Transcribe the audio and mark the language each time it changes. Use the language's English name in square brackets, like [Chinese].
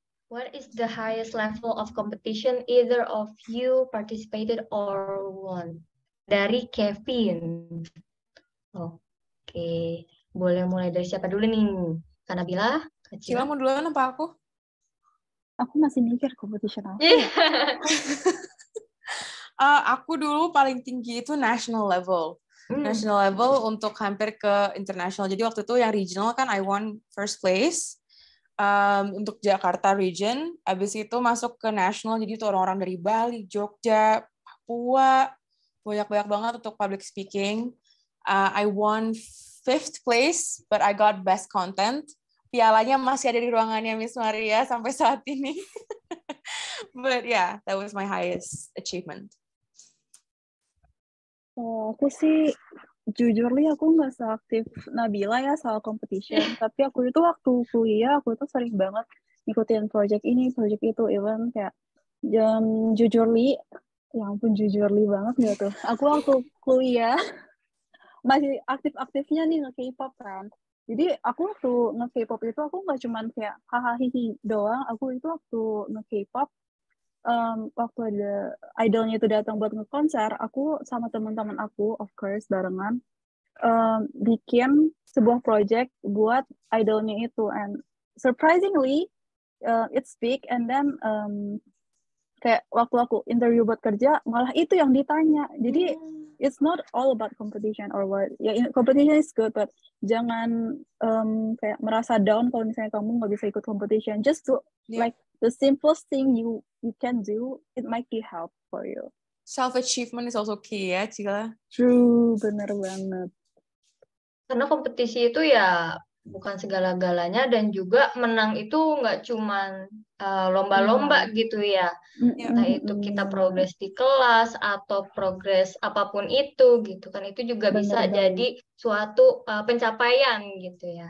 [English] What is the highest level of competition either of you participated or won? [Indonesian] Dari Kevin. Oke. Boleh mulai dari siapa dulu nih? Kak Nabila? Cila mau duluan apa aku? Aku masih mikir competition apa. Aku dulu paling tinggi itu national level. National level untuk hampir ke international. Jadi waktu itu yang regional kan [English] I won first place. [Indonesian] Untuk Jakarta region. Abis itu masuk ke national. Jadi itu orang-orang dari Bali, Jogja, Papua. Banyak-banyak banget untuk public speaking. [English] I won 5th place, but I got best content. [Indonesian] Pialanya masih ada di ruangannya Miss Maria sampai saat ini. [English] But yeah, that was my highest achievement. [Indonesian] Aku sih jujur aku nggak seaktif Nabila ya soal competition. Tapi aku itu waktu kuliah aku itu sering banget ngikutin project ini, project itu, even kayak jujurly, ya ampun jujurly banget nggak tuh. Aku waktu kuliah masih aktif-aktifnya nih nge-K-pop kan. Jadi aku waktu nge-K-pop itu aku nggak cuman kayak hahaha doang. Aku itu waktu nge-K-pop waktu ada idolnya itu datang buat ngekonser, aku sama teman-teman aku, of course, barengan, bikin sebuah project buat idolnya itu, [English] and surprisingly, it's big, [Indonesian] and then kayak waktu aku interview buat kerja, malah itu yang ditanya. Jadi [English] it's not all about competition or what. [Indonesian] Ya, [English] competition is good, [Indonesian] but jangan kayak merasa down kalau misalnya kamu nggak bisa ikut competition. [English] Just to like the simplest thing you can do, it might be help for you. Self-achievement is also key ya, Cila. [Indonesian] True, bener banget. Karena kompetisi itu ya bukan segala-galanya, dan juga menang itu nggak cuman lomba-lomba gitu ya. Entah itu kita progres di kelas atau progres apapun itu gitu kan, itu juga bisa jadi suatu pencapaian gitu ya.